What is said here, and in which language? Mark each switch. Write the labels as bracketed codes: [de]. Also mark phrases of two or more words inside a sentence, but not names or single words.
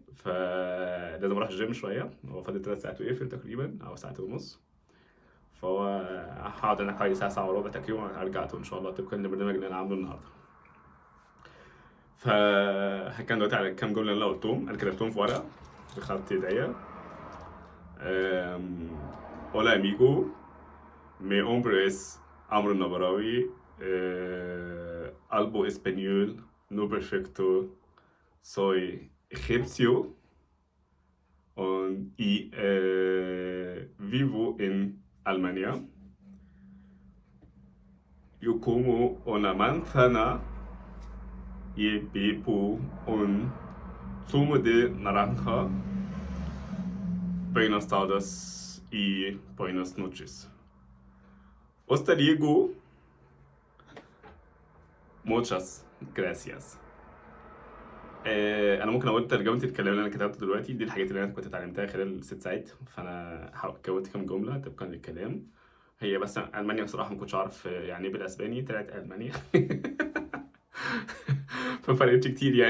[ar] فلازم اروح الجيم شويه، هو فاضل 3 ساعات ويقفل تقريبا او ساعتين ونص. فهو هقعد هناك حوالي ساعه ساعه وربع تقريبا، هرجع ان شاء الله طبقا للبرنامج اللي انا عامله النهارده. فهكمل دلوقتي على كام جمله اللي انا قلتهم، انا كتبتهم في ورقه بخط ايديا. أم... [es] Hola amigo, mi nombre es Amr Nabrawi, algo español, no perfecto, soy egipcio y vivo en Alemania. Yo como una manzana y bebo un zumo de naranja. Buenas tardes y buenas noches. Hasta luego. Muchas gracias. [ar] انا ممكن اقول ترجمه الكلام اللي انا كتبته دلوقتي. دي الحاجات اللي انا كنت اتعلمتها خلال 6 ساعات، فانا كونت كام جمله طبقا للكلام. هي بس المانيا بصراحه ما كنتش اعرف يعني ايه بالاسباني، طلعت المانيا. فما فرقتش كتير يعني.